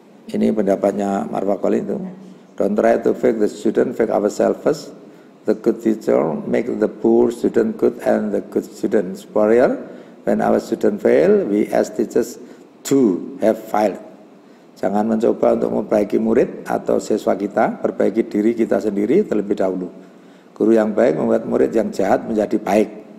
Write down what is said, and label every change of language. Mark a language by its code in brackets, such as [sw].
[id] Ini pendapatnya Marwakol itu. [en] Don't try to fake the student, fake ourselves first. The good teacher make the poor student good and the good student superior. When our student fail, we as teachers too have failed. [id] Jangan mencoba untuk memperbaiki murid atau siswa kita, perbaiki diri kita sendiri terlebih dahulu. Guru yang baik membuat murid yang jahat menjadi baik.